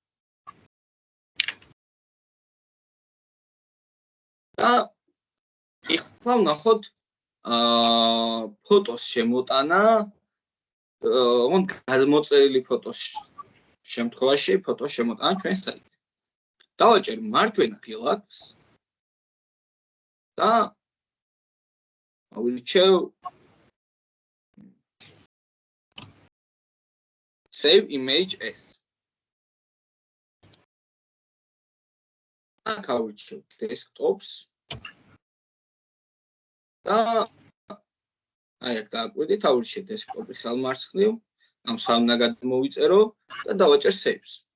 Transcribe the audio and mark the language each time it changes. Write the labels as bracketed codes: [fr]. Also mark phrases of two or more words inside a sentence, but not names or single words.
[ka] და ახლა ვნახოთ ფოტოს შემოტანა, გადმოწერილი ფოტოს შემთხვევაში ფოტოს შემოტანა ჩვენ საიტზე. დავაჭერ მარჯვენა ფილაქს და ავირჩევ [en] save image as. [ka] აქ ავირჩევ desktops და აი აქ დააკვირდით, ავირჩიეთ desktops ალმარცხნივ, ამ სამნა გადმოვიწერო და დავაჭერ saves.